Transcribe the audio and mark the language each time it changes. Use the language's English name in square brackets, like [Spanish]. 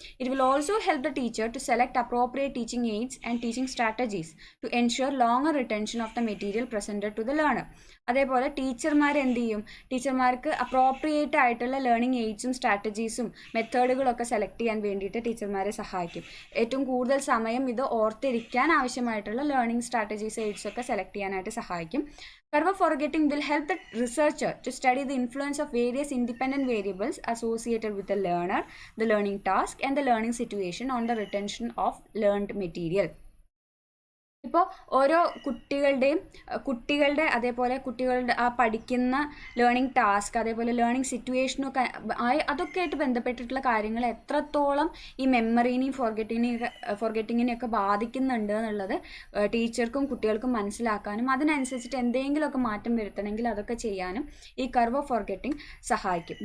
[English] It will also help the teacher to select appropriate teaching aids and teaching strategies to ensure longer retention of the material presented to the learner. [Malayalam] അതേപോലെ ടീച്ചർമാർ എന്ത് ചെയ്യും, ടീച്ചർമാർക്ക് appropriate ആയിട്ടുള്ള learning എയ്ഡ്സും സ്ട്രാറ്റജീസും മെത്തേഡുകളൊക്കെ select ചെയ്യാൻ വേണ്ടിയിട്ട് ടീച്ചർമാരെ സഹായിക്കും. ഏറ്റവും കൂടുതൽ സമയം ഇത് ഓർത്തിരിക്കാൻ ആവശ്യമായിട്ടുള്ള ലേണിംഗ് സ്ട്രാറ്റജീസ് എയ്ഡ്സ് ഒക്കെ സെലക്ട് ചെയ്യാനായിട്ട് സഹായിക്കും. [English] Curve of forgetting will help the researcher to study the influence of various independent variables associated with the learner, the learning task, and the learning situation on the retention of learned material. [Malayalam] ഇപ്പോൾ ഓരോ കുട്ടികളുടെ അതേപോലെ കുട്ടികളുടെ ആ പഠിക്കുന്ന learning task, അതേപോലെ learning സിറ്റുവേഷനൊക്കെ അതൊക്കെ ആയിട്ട് ബന്ധപ്പെട്ടിട്ടുള്ള കാര്യങ്ങൾ എത്രത്തോളം ഈ മെമ്മറീനെയും ഫോർഗെറ്റിങ്ങിനെയൊക്കെ ബാധിക്കുന്നുണ്ട് എന്നുള്ളത് ടീച്ചർക്കും കുട്ടികൾക്കും മനസ്സിലാക്കാനും അതിനനുസരിച്ചിട്ട് എന്തെങ്കിലുമൊക്കെ മാറ്റം വരുത്തണമെങ്കിൽ അതൊക്കെ ചെയ്യാനും ഈ കർവ് ഓഫ് ഫോർഗെറ്റിംഗ് സഹായിക്കും.